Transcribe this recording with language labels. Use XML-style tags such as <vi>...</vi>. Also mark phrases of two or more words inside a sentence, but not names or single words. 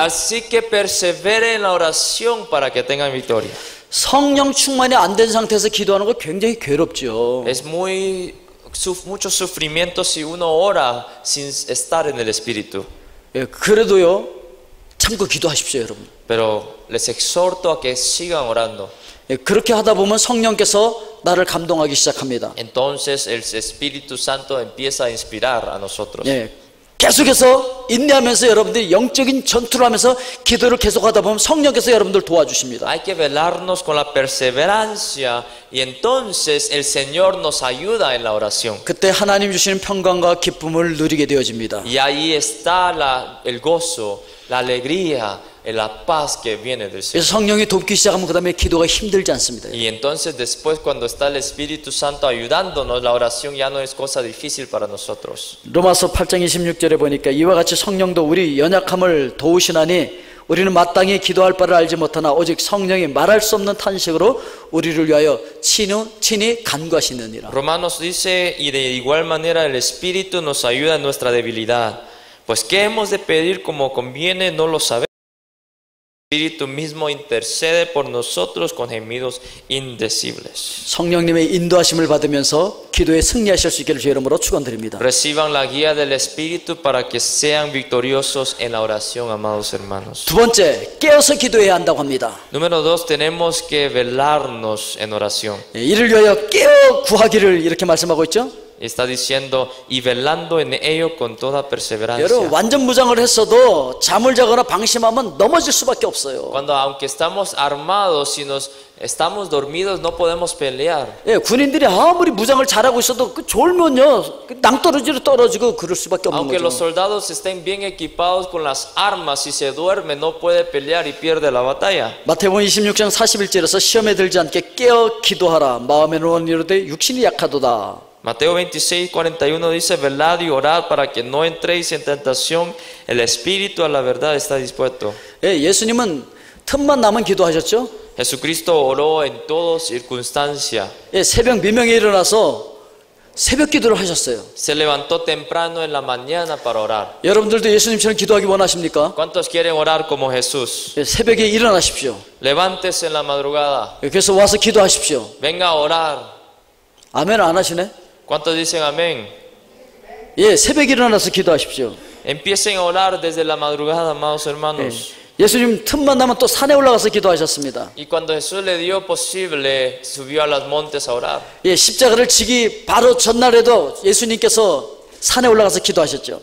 <es>Así que persevere en la oración para que tengan victoria.</es> <ko>성령 충만이 안 된 상태에서 기도하는 거 굉장히 괴롭죠.</ko> <es>Es mucho sufrimiento si uno ora sin estar en el Espíritu.</es> <ko>예, 그래도요 참고 기도하십시오, 여러분.</ko> <es>Pero les exhorto a que sigan orando.</es> <ko>예, 그렇게 하다 보면 성령께서 나를 감동하기 시작합니다.</ko> <es>Entonces el Espíritu Santo empieza a inspirar a nosotros.</es> <ko>예, 계속해서 인내하면서 여러분들이 영적인 전투를 하면서 기도를 계속하다 보면 성령께서 여러분들 도와주십니다.</ko> <es>Hay que velarnos con la perseverancia y entonces el Señor nos ayuda en la oración.</es> <ko>그때 하나님 주시는 평강과 기쁨을 누리게 되어집니다.</ko> <es>Y ahí está el gozo, la alegría, la paz que viene del Señor.</es> <ko>그래서 성령이 돕기 시작하면 그 다음에 기도가 힘들지 않습니다.</ko> <es>Y entonces después cuando está el Espíritu Santo ayudándonos, la oración ya no es cosa difícil para nosotros.</es> <ko>로마서 8장 26절에 보니까 이와 같이 성령도 우리 연약함을 도우시나니 우리는 마땅히 기도할 바를 알지 못하나 오직 성령이 말할 수 없는 탄식으로 우리를 위하여 친히 간구하시느니라.</ko> <es>Romanos dice, y de igual manera el Espíritu nos ayuda en nuestra debilidad. Pues qué hemos de pedir como conviene no lo sabemos. El Espíritu mismo intercede por nosotros con gemidos indecibles.</es> <ko>성령님의 인도하심을 받으면서 기도에 승리하실 수 있기를 주 이름으로 축원드립니다.</ko> <es>Reciban la guía del Espíritu para que sean victoriosos en la oración, amados hermanos.</es> <ko>두 번째, 깨어서 기도해야 한다고 합니다.</ko> <es>Número 2, tenemos que velarnos en oración.</es> <ko>이를 위하여 깨어 구하기를 이렇게 말씀하고 있죠.</ko> <es>Está diciendo, y velando en ello con toda perseverancia.</es> <ko>여러분 완전 무장을 했어도 잠을 자거나 방심하면 넘어질 수밖에 없어요.</ko> <es>Cuando aunque estamos armados, si nos estamos dormidos, no podemos pelear.</es> <ko>예, 군인들이 아무리 무장을 잘하고 있어도 그 졸면요 낭떠러지로 떨어지고 그럴 수밖에 없는</ko> <es>Aunque los</es> <ko>거죠.</ko> <es>soldados estén bien equipados con las armas, si se duerme no puede pelear y pierde la batalla.</es> <ko>마태복음 26장 41절에서 시험에 들지 않게 깨어 기도하라. 마음에 원하는 이르되 육신이 약하도다.</ko> <es>Mateo 26:41 dice, velad y orad para que no entréis en tentación, el espíritu a la verdad está dispuesto.</es> <ko>예, 예수님은 틈만 나면 기도하셨죠.</ko> <es>Jesucristo oró en toda circunstancia.</es> <ko>예, 새벽 미명에 일어나서 새벽 기도를 하셨어요.</ko> <es>Se levantó temprano en la mañana para orar.</es> <ko>여러분들도 예수님처럼 기도하기 원하십니까?</ko> <es>¿Cuántos quieren orar como Jesús?</es> <ko>예, 새벽에 일어나십시오.</ko> <es>Levántese en la madrugada.</es> <ko>예, 그래서 와서 기도하십시오.</ko> <es>Venga a orar.</es> <ko>아멘 안 하시네?</ko> <es>¿Cuántos dicen amén?</es> <ko>예, 새벽에 일어나서 기도하십시오.</ko> <es>Empiecen a orar desde la madrugada, amados hermanos.</es> <ko>예수님 틈만 나면 또 산에 올라가서 기도하셨습니다.</ko> <es>Y cuando Jesús le dio posible, subió a los montes a orar.</es> <ko>예, 십자가를 지기 바로 전날에도 예수님께서 산에 올라가서 기도하셨죠.</ko>